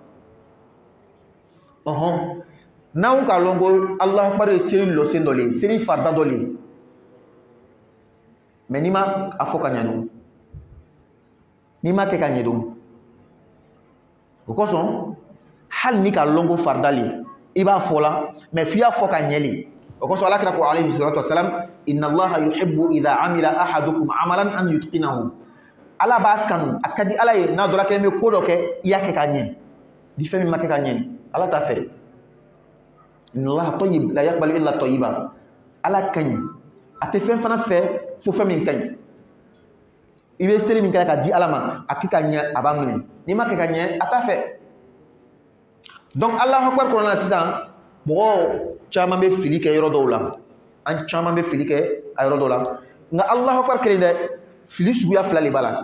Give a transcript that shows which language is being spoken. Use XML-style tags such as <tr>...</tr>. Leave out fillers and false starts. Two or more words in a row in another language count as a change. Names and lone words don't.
<bm>n'anw k'a lɔn ko</bm> <ar>الله أكبر</ar> <bm>ye seli lɔsen dɔ le ye seli farida dɔ le ye mais n'i ma a fɔ ka ɲɛ dun n'i ma kɛ ka ɲɛ dun o kosɔn hali ni ka lɔn ko farida le i b'a fɔ la mais f'i y'a fɔ ka ɲɛ le o kosɔn alakira ko</bm> <ar>عليه الصلاة والسلام إن الله يحب إذا عمل أحدكم عملا أن يتقنه.</ar> <bm>Ala b'a kanu a ka di ala ye n'a dɔla kelen bɛ ko dɔ kɛ i y'a kɛ ka ɲɛ ni fɛn min ma kɛ ka ɲɛ ala t'a fɛ.</bm> <ar>إن الله طيب لا يقبل إلا طيبا.</ar> <bm>Ala ka ɲi a tɛ fɛn fana fɛ fo fɛn min ka ɲi. I bɛ seli min kɛ ka di ala ma a kɛ ka ɲɛ a b'a minɛ n'i ma kɛ ka ɲɛ a t'a fɛ. Donc</bm> <ar>الله أكبر</ar> <bm>kɔnɔna na sisan mɔgɔw caman bɛ fili kɛ yɔrɔ dɔw la, an caman bɛ fili kɛ a yɔrɔ dɔw la, nka</bm> <ar>الله أكبر</ar> <bm>kelen dɛ fili suguya fila de b'a la.</bm>